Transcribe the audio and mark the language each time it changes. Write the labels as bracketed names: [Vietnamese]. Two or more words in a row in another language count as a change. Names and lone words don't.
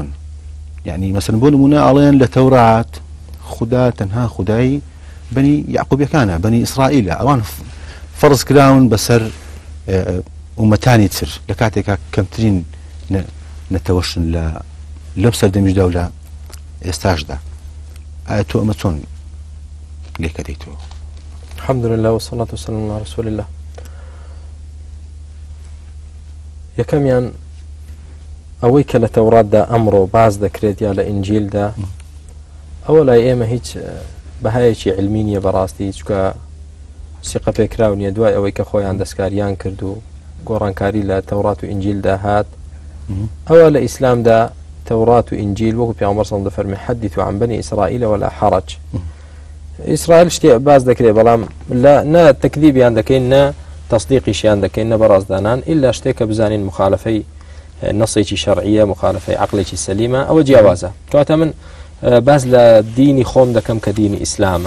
[Central Kurdish] یعنی مەسەڵەن بۆ نمونە ئەڵێن لە تەورات خوددا تەنها خودای بەنی یعقوبیەکانە، بەنی ئیسرائیلە، ئەوان فەرز کراون بەسەر ئومەتانی تر لە کاتێکا کەمترین نەتەوەشن لەم سەردەمیشدا و لە ئێستاشدا. ئایا تۆ ئەمە چۆن لێکە دەیتەوە؟ [Arabic] الحمدلله والصلاة والسلام على رسول الله. [Central Kurdish] یەکەمیان ئەوەی کە لە تەوراتدا ئەمڕۆ باز دەکرێت یا لە ئینجیلدا، ئەوە لای ئێمە هیچ بەهایەکی علمی نییە بەڕاستی، چکە سیقە پێکراو نییە دوای ئەوەی کە خۆیان دەستکاریان کرد و گۆڕانکاری لە تەورات و ئینجیلدا هات. ئەوە لە ئیسلامدا تەورات و ئینجیل وەکو پێغەمبەر [Arabic] صلی الله علیه و سلم [Central Kurdish] فەرمی [Arabic] حەدیثوا عن بنی ئیسرائیل ولا حرج. [Central Kurdish] ئیسرائیل شتێ باز دەکرێت بەڵام نە تەکذیبیان دەکەین نە تەصدیقیشیان دەکەین نە بەڕازدانان، ئیلا شتێکە بزانین مخالفەی نەسێکی شەرعیە، مخالفەی عەقڵێکی سەلیمە، ئەوە جیاوازە. کەواتە من باز لە دینی خۆم دەکەم کە دینی ئیسلامە.